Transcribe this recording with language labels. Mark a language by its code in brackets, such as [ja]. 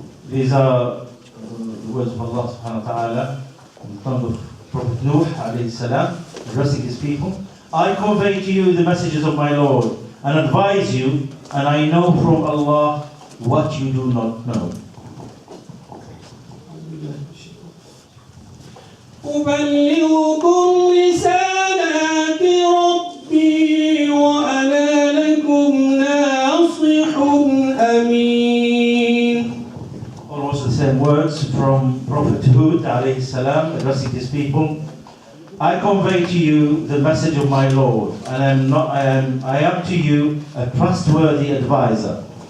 [en] These are the words of Allah subhanahu wa ta'ala in the tongue of Prophet Nuh alayhi salam, addressing his people. I convey to you the messages of my Lord and advise you, and I know from Allah what you do not know. [ar] أبلغكم رسالات ربي وأنا لكم ناصح أمين. [en] Almost the same words from Prophet Hud alayhi salam, addressing his people. I convey to you the message of my Lord, and I am to you a trustworthy advisor.